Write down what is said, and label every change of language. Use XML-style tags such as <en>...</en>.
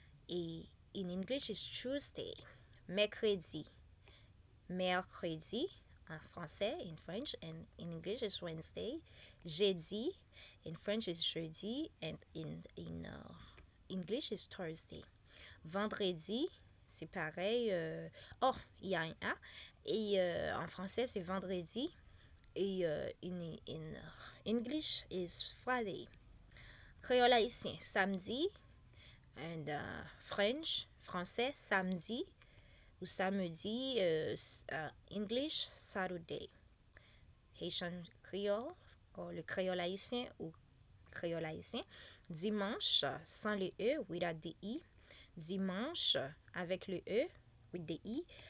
<fr>Et</fr> <en>in English, it's Tuesday. Mercredi. Mercredi.</en> <fr>En français,</fr> <en>in French. And in English, it's Wednesday. Jeudi. In French, it's jeudi. And in English, it's Thursday.</en> <fr>Vendredi. C'est pareil. Oh, il y a un A. Et en français, c'est vendredi. Et</fr> <en>in English is Friday.</en> <fr>Créole haïtien, samedi.</fr> <en>And French,</en> <fr>français, samedi. Ou samedi, English, Saturday. Haitian Creole, ou le créole haïtien, ou créole haïtien. Dimanche, sans le E,</fr> <en>without the E.</en> <fr>Dimanche, avec le E,</fr> <en>with the E.</en>